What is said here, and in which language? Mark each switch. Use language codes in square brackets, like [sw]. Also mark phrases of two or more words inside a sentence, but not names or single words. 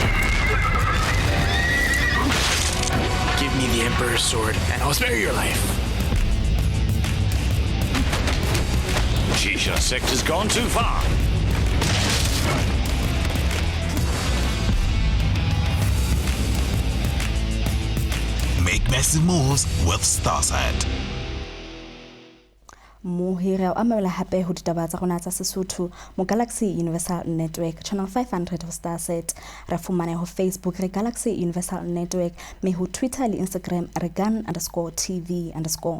[en] Give me the Emperor's sword and I'll spare your life. Shisha sector's gone too far. Make massive moves with Starsat. [st] Mohira a mamela hape ho ditaba tsa rona tsa Sesotho mo Galaxy Universal Network channel 500 ho Starsat ra fumana ho Facebook re Galaxy Universal Network me ho Twitter le Instagram re gun_tv_.